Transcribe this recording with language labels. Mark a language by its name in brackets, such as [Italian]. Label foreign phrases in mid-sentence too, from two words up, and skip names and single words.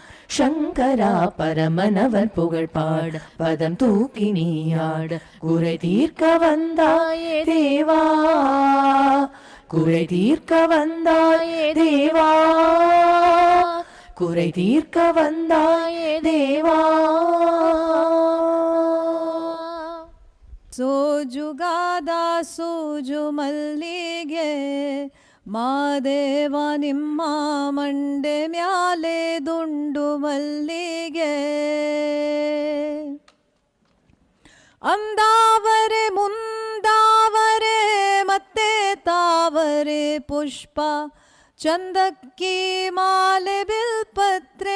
[Tamil] சங்கரா பரமனவர் புகழ் பாட பதம் தூக்கி நீயாட குறை தீர்க்க வந்தாயே தேவா. குறை தீர்க்க வந்தாயே தேவா. குறை தீர்க்க வந்தாயே தேவா. [Kannada] ಸೋಜುಗಾದ ಸೋಜು ಮಲ್ಲಿಗೆ ಮಾದೇವ ನಿಮ್ಮ ಮಂಡೆ ಮ್ಯಾಲೆ ದುಂಡು ಮಲ್ಲಿಗೆ. ಅಂದಾವರೆ ಮುಂದಾವರೆ ಮತ್ತೆ ತಾವರೆ ಪುಷ್ಪ ಚಂದಕ್ಕಿ ಮಾಲೆ ಬಿಲ್ಪತ್ರೆ.